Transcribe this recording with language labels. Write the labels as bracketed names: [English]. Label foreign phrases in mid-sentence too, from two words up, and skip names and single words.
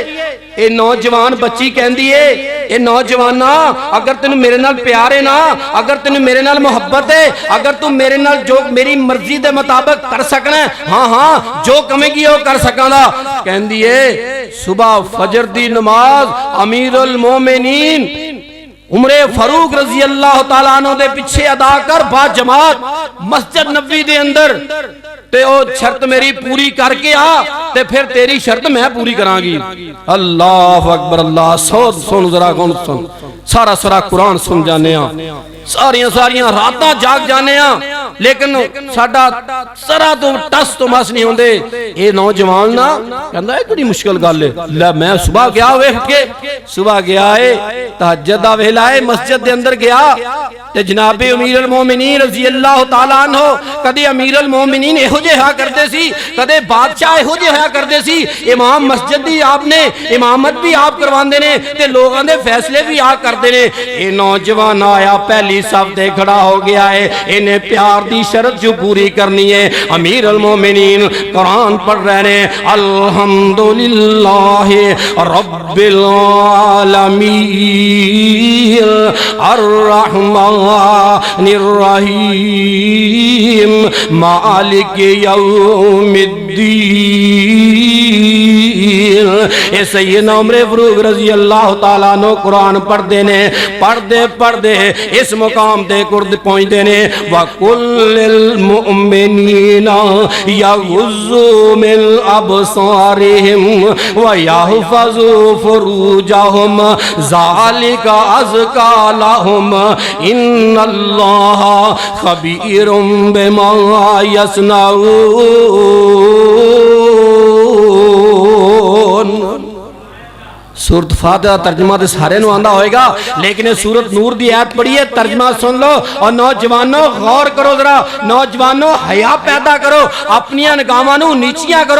[Punjabi] یہ نوجوان بچی کہندی ہے، یہ نوجوانا اگر تین میرے نال پیار ہے نا، اگر تین میرے نال محبت ہے، اگر تو میرے نال جو میری مرضی کے مطابق کر سکنا ہے، ہاں ہاں جو کمے گی او کر سکاں گا. کہندی ہے صبح فجر دی نماز امیرالمومنین عمرے فاروق [Arabic] رضي الله تعالى عنه [Punjabi] دے پچھے ادا کر با جماعت مسجد نبی دے اندر، تے او شرط میری پوری کر کے آ، تے فیر تیری شرط میں پوری کراں گی. [Arabic] الله أكبر, [Punjabi] اللہ سن ذرا کون سن، سارا سارا قرآن سن جانے، ساریاں ساریاں راتاں جاگ جانے، لیکن ساڈا سرا تو ٹس تو مس نہیں ہوندے. یہ نوجوان نا کہندا ہے بڑی مشکل گل ہے. لے میں صبح گیا ویکھ کے، صبح گیا ہے تہجد دا ویلا ہے، مسجد دے اندر گیا تے جنابِ امیرالمومنین [Arabic] رضي الله تعالى عنه, [Punjabi] کدے امیرالمومنین ایہو جیہا کردے سی، کدے بادشاہ ایہو جیہا کردے سی. امام مسجد دی آپنے امامت بھی آپ کرواندے نے تے لوگاں دے فیصلے بھی آپ کردے نے. یہ نوجوان آیا پہلی صف تے کھڑا ہو گیا ہے، انہیں پیار دی شرط جو پوری کرنی ہے. [Urdu] امیرالمومنین قرآن پڑھ رہے ہیں, [Arabic] الحمد لله رب العالمين الرحمن الرحيم مالك يوم الدين. یہ سیدنا عمر فاروق رضي الله تعالى عنه [Punjabi] قرآن پڑھتے نے، پڑھتے پڑھتے اس مقام تے کرد پہنچتے نے, [Arabic] وقل للمؤمنين يغضوا من أبصارهم ويحفظوا فروجهم ذلك أزكى لهم إن الله خبير بما يصنعون. [Punjabi] سورت فاتحہ ترجمہ تو سارے نوں آندا ہوئے گا، لیکن یہ سورت نور دی آیت پڑھی ہے، ترجمہ سن لو. [Urdu] اور نوجوانو غور کرو ذرا، نوجوانو حیا پیدا کرو, [Punjabi] اپنی نگاہاں نوں نیچیاں کرو.